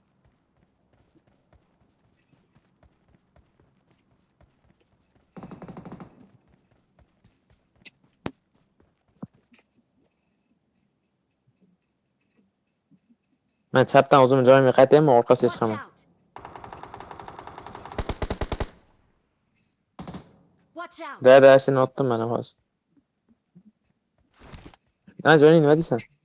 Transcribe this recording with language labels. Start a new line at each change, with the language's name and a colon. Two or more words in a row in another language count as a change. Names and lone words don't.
Uzbek: Men chapdan o'zimni joyimga qaytaymi, orqasiga
English: Watch
Uzbek: chiqaman.
English: out. Watch out.
Uzbek: Da, seni otdim mana hozir. Ha, Johnny nima deysan?